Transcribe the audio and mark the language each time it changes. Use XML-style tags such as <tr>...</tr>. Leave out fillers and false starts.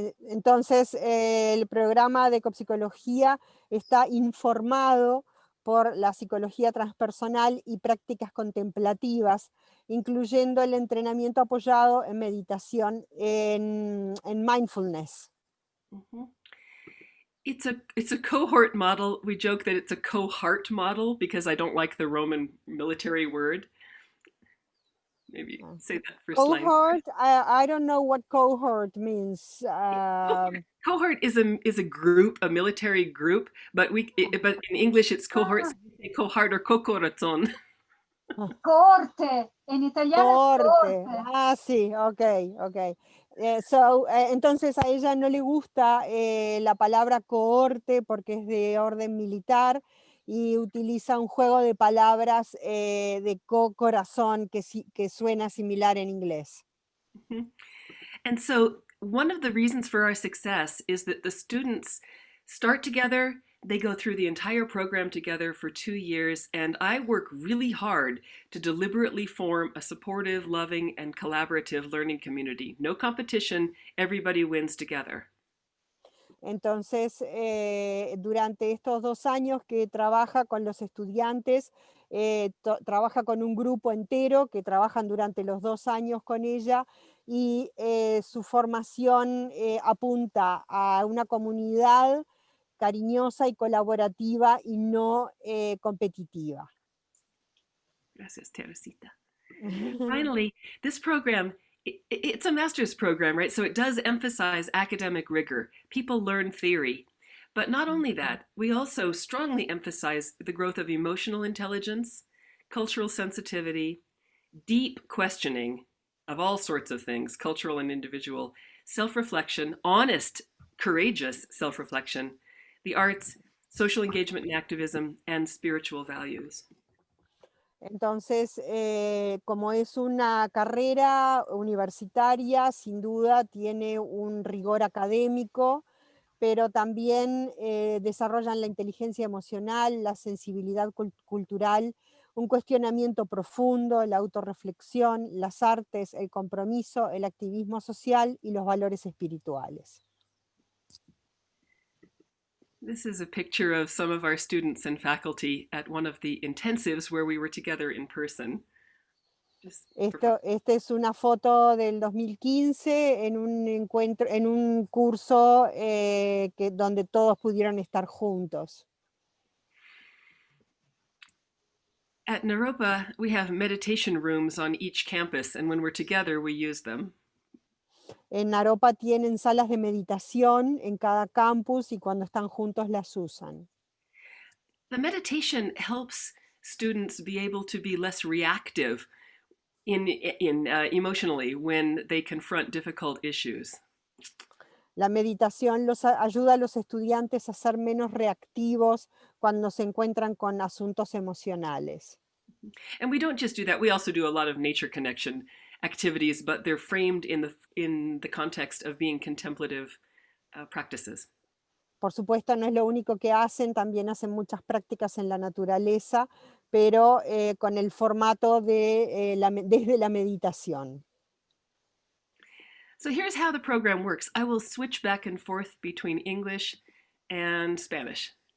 <es>Entonces, el programa de Ecopsicología está informado por la psicología transpersonal y prácticas contemplativas, incluyendo el entrenamiento apoyado en meditación, en mindfulness.</es> <en>Mm-hmm. It's a cohort model. We joke that it's a cohort model because I don't like the Roman military word. Maybe say that for cohort. I don't know what cohort means. Cohort is a group, a military group, but in English it's cohort. So we say cohort or cocoraton.</en> <es>Cohorte, en italiano. Cohorte. Ah, sí, okay. Entonces a ella no le gusta la palabra cohorte porque es de orden militar y utiliza un juego de palabras de corazón que suena similar en inglés. Mm-hmm.</es> <en>And so one of the reasons for our success is that the students start together, they go through the entire program together for 2 years, and I work really hard to deliberately form a supportive, loving, and collaborative learning community. No competition, everybody wins together.</en> <es>Entonces, durante estos 2 años que trabaja con los estudiantes, trabaja con un grupo entero que trabajan durante los 2 años con ella y su formación apunta a una comunidad cariñosa y colaborativa y no competitiva. Gracias, Teresita.</es> <en>Finally, this program, it's a master's program, right? So it does emphasize academic rigor. People learn theory. But not only that, we also strongly emphasize the growth of emotional intelligence, cultural sensitivity, deep questioning of all sorts of things, cultural and individual, self-reflection, honest, courageous self-reflection, the arts, social engagement and activism, and spiritual values.</en> <es>Entonces, como es una carrera universitaria, sin duda tiene un rigor académico, pero también desarrollan la inteligencia emocional, la sensibilidad cultural, un cuestionamiento profundo, la autorreflexión, las artes, el compromiso, el activismo social y los valores espirituales.</es> <en>This is a picture of some of our students and faculty at one of the intensives where we were together in person.</en> <es>Esta es una foto del 2015 en un encuentro, en un curso donde todos pudieron estar juntos.</es> <en>At Naropa, we have meditation rooms on each campus, and when we're together, we use them.</en> <es>En Naropa tienen salas de meditación en cada campus y cuando están juntos las usan.</es> <en>The meditation helps students be able to be less reactive emotionally when they confront difficult issues.</en> <es>La meditación ayuda a los estudiantes a ser menos reactivos cuando se encuentran con asuntos emocionales.</es> <en>And we don't just do that, we also do a lot of nature connection activities, but they're framed in the context of being contemplative practices.</en> <es>Por supuesto, no es lo único que hacen, también hacen muchas prácticas en la naturaleza, pero con el formato de, desde la meditación.</es> <en>So here's how the program works. I will switch back and forth between English and Spanish.</en>